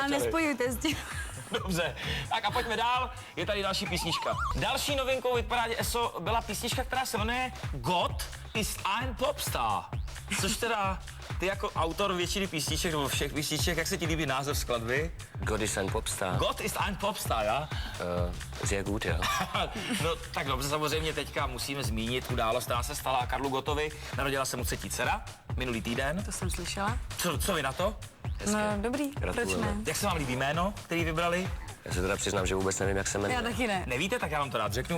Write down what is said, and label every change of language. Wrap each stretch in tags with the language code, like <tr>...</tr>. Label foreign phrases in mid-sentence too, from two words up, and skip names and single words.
<cs>začaly. nespojujte s tím. Dobře, tak a pojďme dál, je tady další písnička. Další novinkou v hitparádě ESO byla písnička, která se jmenuje Gott ist ein Popstar. Což teda ty jako autor většiny písniček, nebo všech písniček, jak se ti líbí název skladby? God is ein Popstar. Gott ist ein Popstar, ja?</cs> <de>Sehr gut, ja.</de> <cs>No tak dobře, samozřejmě teďka musíme zmínit událost, která se stala Karlu Gottovi. Narodila se mu 3. dcera minulý týden. To jsem slyšela. Co vy na to? No dobrý, proč Gratulujeme. ne? Jak se vám líbí jméno, který vybrali? Já se teda přiznám, že vůbec nevím, jak se Já jmenuje. taky ne. Nevíte, tak já vám to rád řeknu.</cs>